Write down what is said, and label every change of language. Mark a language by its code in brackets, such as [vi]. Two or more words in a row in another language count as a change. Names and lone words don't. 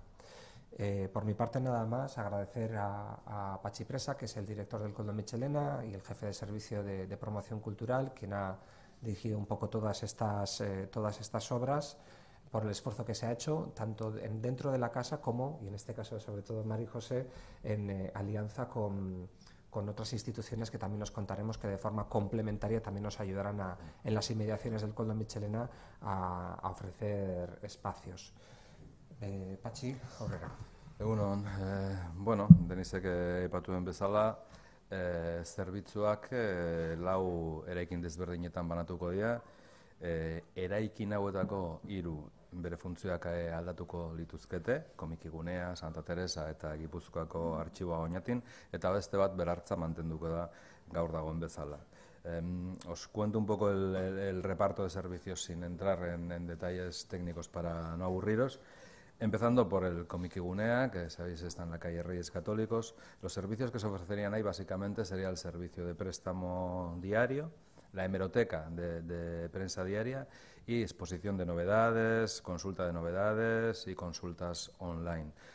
[es] Por mi parte nada más, agradecer a Pachi Presa, que es el director del Koldo Mitxelena y el jefe de servicio de promoción cultural, quien ha dirigido un poco todas estas obras, por el esfuerzo que se ha hecho, tanto dentro de la casa como, y en este caso sobre todo Mari José, en alianza con otras instituciones que también nos contaremos que de forma complementaria también nos ayudarán en las inmediaciones del Koldo Mitxelena a ofrecer espacios. [eu] Patxi, aurrera. Egunon, Denisek aipatuen bezala, zerbitzuak lau eraikin desberdinetan banatuko dira, eraikin hauetako 3 bere funtzioak aldatuko lituzkete, Komikigunea, Santa Teresa eta Gipuzkoako Artxiboa Oñatin, eta beste bat berartza mantenduko da gaur dagoen bezala. [es] Os cuento un poco el reparto de servicios sin entrar en detalles técnicos para no aburriros. Empezando por el Komikigunea, que sabéis está en la calle Reyes Católicos. Los servicios que se ofrecerían ahí básicamente sería el servicio de préstamo diario, la hemeroteca de prensa diaria y exposición de novedades, consulta de novedades y consultas online.